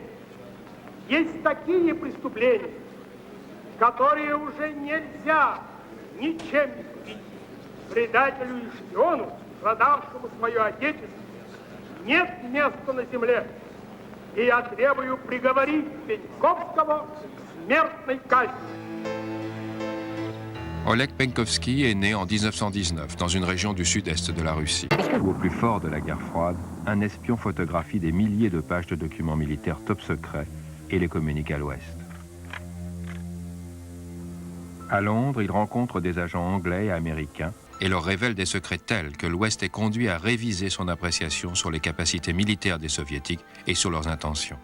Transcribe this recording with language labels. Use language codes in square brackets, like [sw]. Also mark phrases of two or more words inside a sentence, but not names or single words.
[ru] Есть такие преступления, которые уже нельзя ничем искупить. Предателю и шпиону, продавшему свое отечество, нет места на земле. И я требую приговорить Пеньковского к смертной казни. [fr] Oleg Penkovsky est né en 1919 dans une région du sud-est de la Russie. Au plus fort de la guerre froide, un espion photographie des milliers de pages de documents militaires top secrets et les communique à l'Ouest. À Londres, il rencontre des agents anglais et américains et leur révèle des secrets tels que l'Ouest est conduit à réviser son appréciation sur les capacités militaires des Soviétiques et sur leurs intentions.